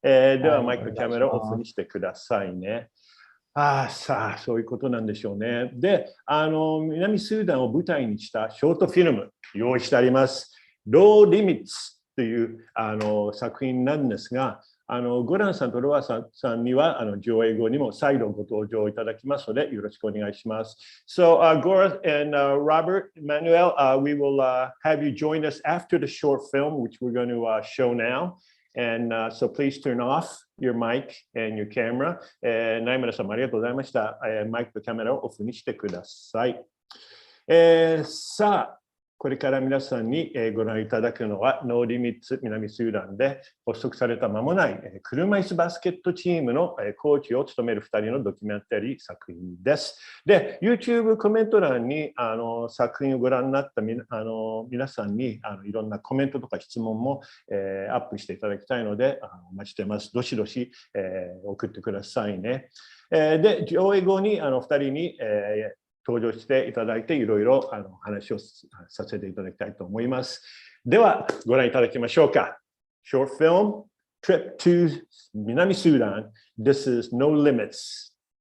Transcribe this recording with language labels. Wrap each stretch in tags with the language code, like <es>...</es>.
<ja>ではマイクキャメラをオフにしてくださいね。さあそういうことなんでしょうね。で、南スーダンを舞台にしたショートフィルム用意してあります。 No Limits という作品なんですが、ゴランさんとロワさんには上映後にも再度ご登場いただきますのでよろしくお願いします。</ja> <en>So, Gora and Robert, Manuel, we will have you join us after the short film, which we're going to show now. And so please turn off your mic and your camera.</en> <ja>ナイムラさんもありがとうございました。マイクとカメラをオフにしてください。さあ、これから皆さんにご覧いただくのは、ノーリミッツ南スーダンで発足された間もない車椅子バスケットチームのコーチを務める2人のドキュメンタリー作品です。で、YouTube コメント欄に作品をご覧になった皆さんにいろんなコメントとか質問もアップしていただきたいのでお待ちしてます。どしどし送ってくださいね。で、上映後に2人に登場していただいていろいろ話をさせていただきたいと思います。ではご覧いただきましょうか。</ja> <en>Short film trip to 南スーダン This is No Limits.</en>